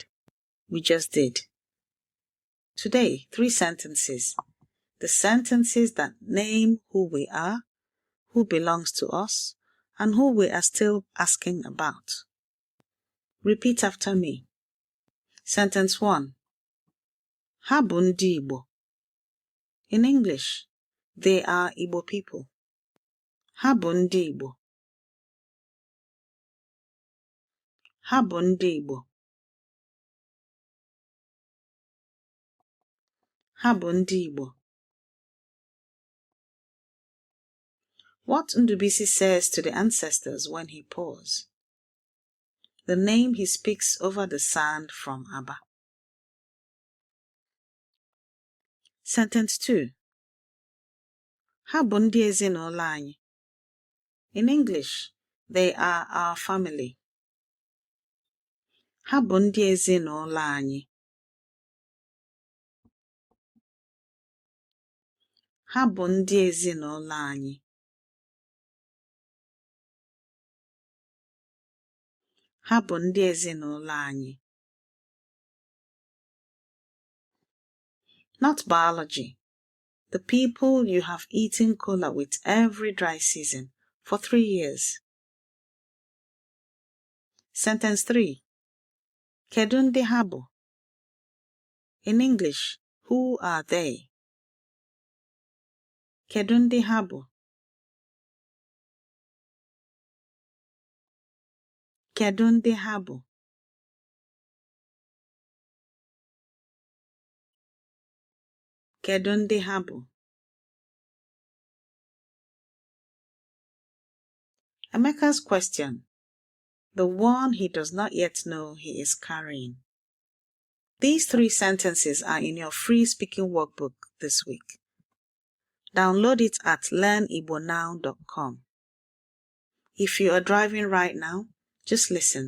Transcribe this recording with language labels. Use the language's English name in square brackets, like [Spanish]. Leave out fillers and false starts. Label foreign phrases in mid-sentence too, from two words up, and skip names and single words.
[English] "We just did." Today, 3 sentences. The sentences that name who we are, who belongs to us, and who we are still asking about. Repeat after me. Sentence 1. [Igbo] Ha bụ ndị Igbo. [English] In English, they are Igbo people. [Igbo] Ha bụ ndị Igbo. Ha bụ ndị Igbo. Ha bụ ndị Igbo. [English] What Ndubisi says to the ancestors when he pours. The name he speaks over the sand from Aba. Sentence 2. [Igbo] Ha bụ ndị ezinụlọ anyị. [English] In English, they are our family. [Igbo] Ha bụ ndị ezinụlọ anyị. Ha bụ ndị ezinụlọ anyị. Ha bụ ndị ezinụlọ anyị. [English] Not biology. The people you have eaten cola with every dry season for 3 years. Sentence 3. [Igbo] Kedu ndị ha bụ? [English] In English, who are they? [Igbo] Kedu ndị ha bụ? Kedu ndị ha bụ? Kedu ndị ha bụ? [English] Emeka's question. The one he does not yet know he is carrying. These 3 sentences are in your free speaking workbook this week. Download it at learnigbonow.com. If you are driving right now, just listen.